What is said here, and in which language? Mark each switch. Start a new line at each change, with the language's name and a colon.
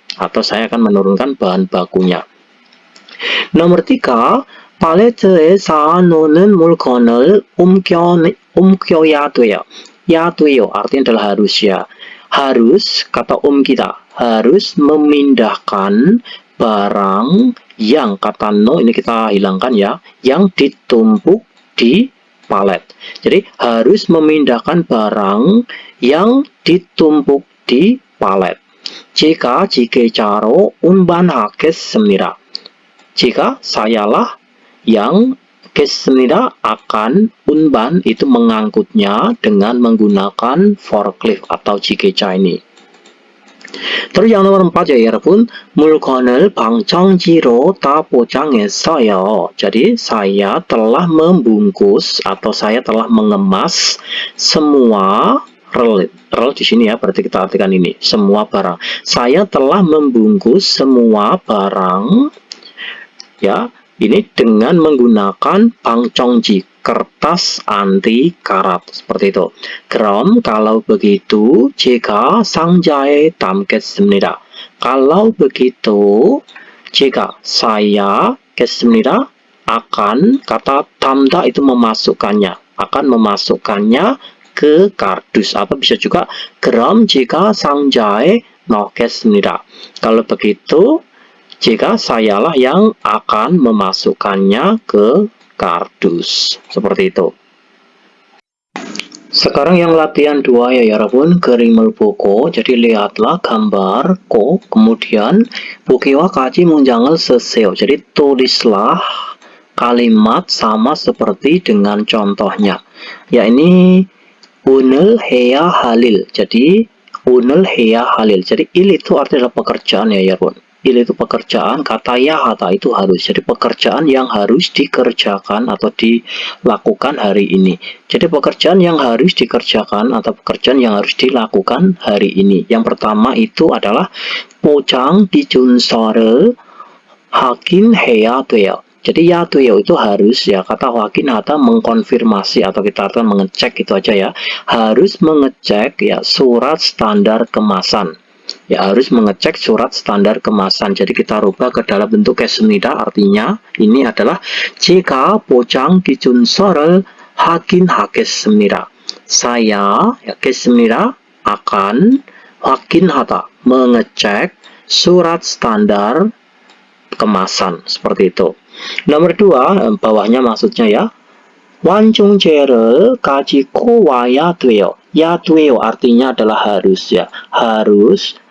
Indonesian: Atau saya akan menurunkan bahan bakunya. Nomor 3,
Korean: 팔레트에 쌓아놓는 물건을 옮겨야 돼요.
Indonesian: Ya 돼요 artinya adalah harus ya. Harus, kata kita, harus memindahkan barang yang, kata no ini kita hilangkan ya, yang ditumpuk di palet. Jadi harus memindahkan barang yang ditumpuk di palet.
Korean: 제가 지게차로 운반하겠습니다.
Indonesian: sayalah yang 겠습니다 akan, unban itu mengangkutnya dengan menggunakan forklift atau jigecha ini. Terus yang nomor 4 ya
Korean: 여러분, 물건을 방청지로 다 포장했어요.
Indonesian: Jadi saya telah membungkus atau saya telah mengemas semua rel di sini ya, berarti kita artikan ini semua barang. Saya telah membungkus semua barang ya, ini dengan menggunakan 방청지, kertas anti karat seperti itu.
Korean: 그럼
Indonesian: kalau begitu
Korean: 제가 상자에 담겠습니다.
Indonesian: Kalau begitu saya 겠습니다 akan, kata 담다 itu memasukkannya, akan memasukkannya ke kardus, atau bisa juga
Korean: 그럼 제가 상자에 넣겠습니다.
Indonesian: Kalau begitu sayalah yang akan memasukkannya ke kardus, seperti itu. Sekarang yang latihan 2 ya 여러분,
Korean: 그림을 보고,
Indonesian: jadi lihatlah gambar ko, kemudian
Korean: 보기와 같이 문장을 쓰세요.
Indonesian: Jadi tulislah kalimat sama seperti dengan contohnya. Ya ini
Korean: 오늘 해야 할 일.
Indonesian: Jadi
Korean: 오늘 해야 할 일.
Indonesian: Jadi il itu artinya pekerjaan ya 여러분. Il itu pekerjaan, kata ya hata itu harus. Jadi pekerjaan yang harus dikerjakan atau dilakukan hari ini. Jadi pekerjaan yang harus dikerjakan atau pekerjaan yang harus dilakukan hari ini. Yang pertama itu adalah
Korean: 포장 기준서를 확인해야 돼요.
Indonesian: Jadi ya 돼요 itu harus ya, kata 확인하다 mengkonfirmasi atau kita artikan mengecek itu aja ya. Harus mengecek ya surat standar kemasan. Ya harus mengecek surat standar kemasan. Jadi kita rubah ke dalam bentuk 겠습니다. Artinya ini adalah
Korean: 제가 포장 기준서를 확인하겠습니다.
Indonesian: Saya ya 겠습니다 akan 확인하다 mengecek surat standar kemasan, seperti itu. Nomor 2 bawahnya maksudnya ya.
Korean: 완충제를 가지고 와야 돼요.
Indonesian: Ya 돼요 artinya adalah harus ya. Harus